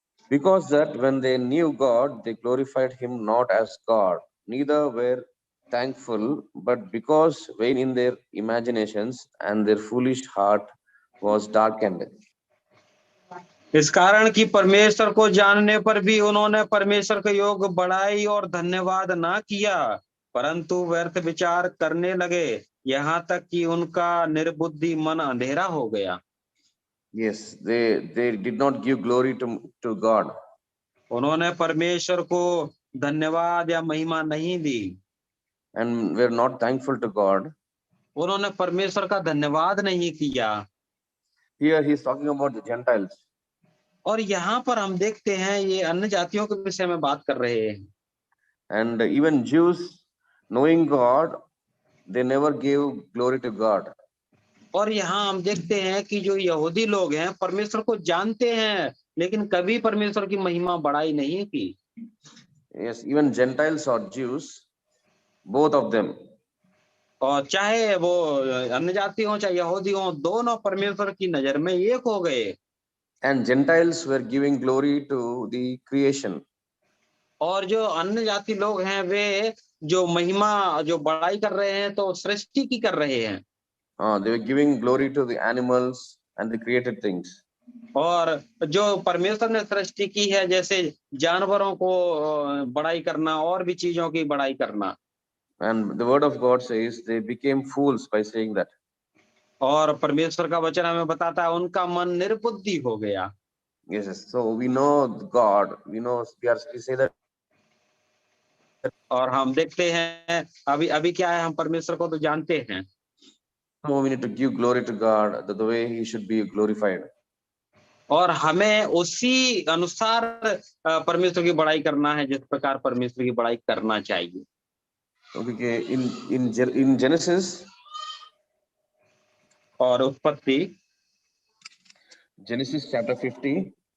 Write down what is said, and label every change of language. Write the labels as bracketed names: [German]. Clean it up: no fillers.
[English] Because that when they knew God, they glorified him not as God, neither were thankful, but because vain in their imaginations and their foolish heart was darkened. [Hindi] इस कारण कि परमेश्वर को जानने पर भी उन्होंने परमेश्वर के योग बड़ाई और धन्यवाद ना किया, परंतु व्यर्थ विचार करने लगे, यहाँ तक कि उनका निर्बुद्धि मन अंधेरा हो गया। [English] Yes, they did not give glory to God. [Hindi] उन्होंने परमेश्वर को धन्यवाद या महिमा नहीं दी। [English] And were not thankful to God. [Hindi] उन्होंने परमेश्वर का धन्यवाद नहीं किया। [English] Here he is talking about the Gentiles. [Hindi] और यहाँ पर हम देखते हैं, ये अन्य जातियों के विषय में बात कर रहे हैं। [English] And even Jews, knowing God, they never gave glory to God. [Hindi] और यहाँ हम देखते हैं कि जो यहूदी लोग हैं परमेश्वर को जानते हैं, लेकिन कभी परमेश्वर की महिमा बढ़ाई नहीं की। [English] Yes, even Gentiles or Jews, both of them. [Hindi] और चाहे वो अन्य जाति हो चाहे यहूदी हो, दोनों परमेश्वर की नजर में एक हो गए। [English] And Gentiles were giving glory to the creation. [Hindi] और जो अन्य जाति लोग हैं वे जो महिमा जो बड़ाई कर रहे हैं तो सृष्टि की कर रहे हैं। [English] They were giving glory to the animals and the created things. [Hindi] और जो परमेश्वर ने सृष्टि की है, जैसे जानवरों को बड़ाई करना और भी चीजों की बड़ाई करना। [English] And the word of God says they became fools by saying that. [Hindi] और परमेश्वर का वचन हमें बताता है उनका मन निर्बुद्धि हो गया। [English] Yes, yes. So we know God. We say that. [Hindi] और हम देखते हैं अभी क्या है, हम परमेश्वर को तो जानते हैं। [English] So we need to give glory to God the way He should be glorified. [Hindi] और हमें उसी अनुसार परमेश्वर की बड़ाई करना है जिस प्रकार परमेश्वर की बड़ाई करना चाहिए। [English] Okay, in Genesis. [Hindi] और उत्पत्ति [English] Genesis chapter 50.